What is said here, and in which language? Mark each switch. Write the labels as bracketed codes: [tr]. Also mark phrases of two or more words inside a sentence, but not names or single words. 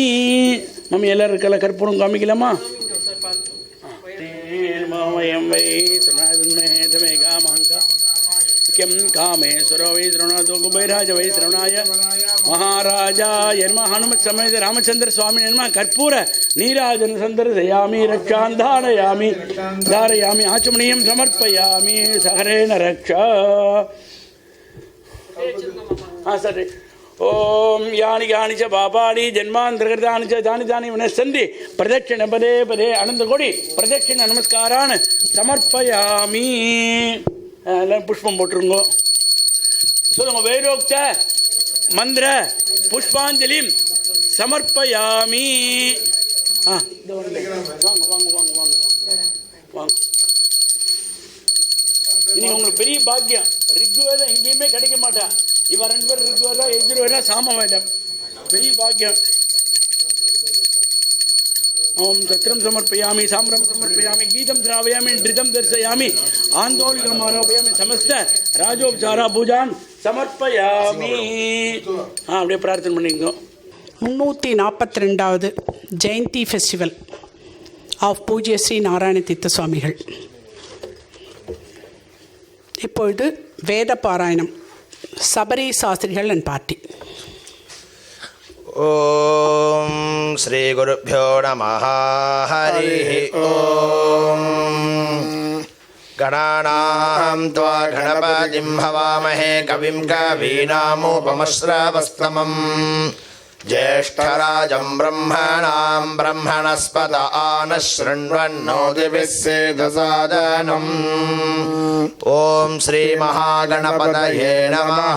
[ta] மம்மி எல்லாருக்கும் கற்பூரம் காமிக்கலாமா [sa] वयं वै किं कामेश्वरो वै श्रृणोतु कुबेराज वै श्रवणाय महाराजाय नमः हनुमत् समेत रामचंद्र स्वामिने नमः कर्पूर नीराजन सन्दर्शयामि रक्षां धारयामि आचमनीयं समर्पयामि सहरेण रक्षा। सर ओम यानि यानि च पापानि जन्मान्तरकृतानि च तानि तानि विनश्यन्ति प्रदक्षिण पदे पदे अनन्तकोटि प्रदक्षिण नमस्कारान् समर्पयामि। पुष्पं [ta] போட்டுருங்க சொல்லுங்க [sa] वेदोक्त मन्त्र पुष्पाञ्जलिम् समर्पयामि। [ta] வாங்க வாங்க வாங்க வாங்க வாங்க இன்னைக்கு உங்களுக்கு பெரிய பாக்கியம். ரிக்வேதம் எங்கேயுமே கிடைக்க மாட்டேன். இவ ரெண்டு பேர் ரிக்வேதம் எஜுர்வேதம் சாமவேதம் பெரிய பாக்கியம். [sa] ओम सत्रम समर्पयामि साम्रम समर्पयामि गीतम श्रावयामि नृत्यं दर्शयामि आंदोलनम् आरोपयामि समस्त राजोपचार पूजान् समर्पयामि। [ta] அப்படியே பிரார்த்தனை பண்ணிங்க। 342வது ஜெயந்தி [en] festival of [ta] பூஜ்ய ஸ்ரீ நாராயண தீர்த்த சுவாமிகள். இப்பொழுது வேத பாராயணம் சபரி சாஸ்திரிகள் [en] and party. [sa] ओम श्री गुरुभ्यो नमः हरि ओम गणानां त्वा गणपतिं हवामहे कविं कवीनामुपमश्रवस्तमम् ज्येष्ठराजं ब्रह्मणां ब्रह्मणस्पत आनः शृण्वन्नोतिभिस्सेदसादनम् ॐ श्रीमहागणपतये नमः।